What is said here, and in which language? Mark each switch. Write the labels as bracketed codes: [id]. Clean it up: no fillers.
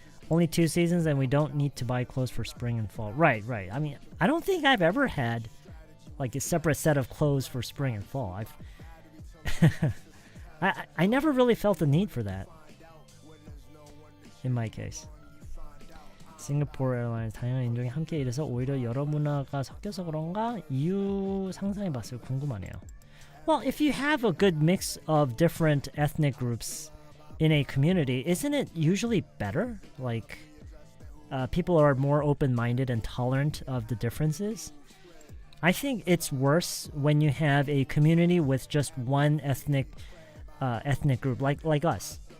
[en] Only 2 seasons, and we don't need to buy clothes for spring and fall. Right. I mean, I don't think I've ever had like a separate set of clothes for spring and fall. I never really felt the need for that. In my case. [ko] 싱가포르 에어라인스 다양한 인종이 함께 일해서 오히려 여러 문화가 섞여서 그런가? 이유 상상해봤어요. 궁금하네요. [en] Well, if you have a good mix of different ethnic groups in a community, isn't it usually better? Like, people are more open-minded and tolerant of the differences. I think it's worse when you have a community with just one ethnic group, like us.